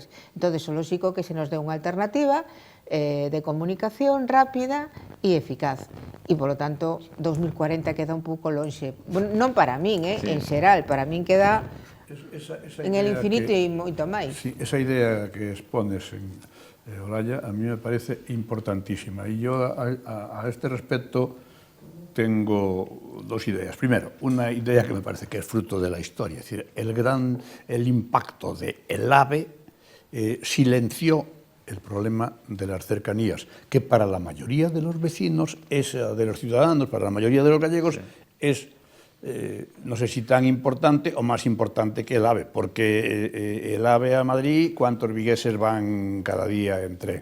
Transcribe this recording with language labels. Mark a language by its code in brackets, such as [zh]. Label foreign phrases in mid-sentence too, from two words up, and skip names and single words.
[gl] Entón, é lógico que se nos dé unha alternativa de comunicación rápida e eficaz. E, polo tanto, 2040 queda un pouco lonxe. Non para min, en xeral, para min queda [es] en el infinito [gl] e moito máis. [es] Sí, esa idea que expones Olaya, a mí me parece importantísima. Y yo a este respecto tengo dos ideas. Primero, una idea que me parece que es fruto de la historia. Es decir, el impacto del AVE silenció el problema de las cercanías, que para la mayoría de los vecinos, de los ciudadanos, para la mayoría de los gallegos, es no sé si tan importante o más importante que el AVE, porque el AVE a Madrid, ¿cuántos vigueses van cada día en tren?